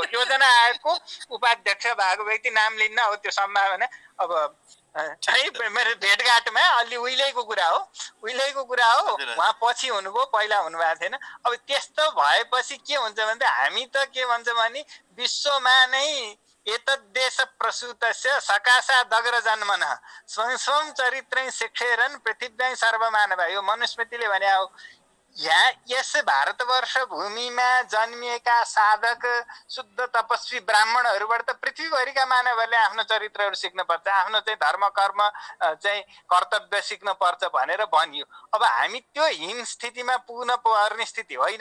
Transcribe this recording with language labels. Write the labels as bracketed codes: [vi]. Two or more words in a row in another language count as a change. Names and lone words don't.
[ne] योजना आएको उपाध्यक्ष भएको व्यक्ति नाम लिन्न, अब त्यो सम्भावना अब मेरो भेटघाटमा अलि उहिलेको कुरा हो, उहाँ पछि हुनुभयो, पहिला हुनुभएको थिएन। अब त्यस्तो भएपछि के हुन्छ भने हामी त के भन्छ भने विश्वमा नै [sa] एतद्देश प्रसूतस्य सकाशादग्र जन्मनः स्वं स्वं चरित्रं शिक्षेरन् पृथिव्यां सर्वमानव। [ne] यो मनुस्मृतिले भने हो। यहाँ यस भारतवर्ष भूमिमा जन्मिएका साधक शुद्ध तपस्वी ब्राह्मणहरूबाट त पृथ्वीभरिका मानवहरूले आफ्नो चरित्रहरू सिक्न पर्छ, आफ्नो चाहिँ धर्म कर्म चाहिँ कर्तव्य सिक्न पर्छ भनेर भनियो। अब हामी त्यो हीन स्थितिमा पुग्न पर्ने स्थिति होइन।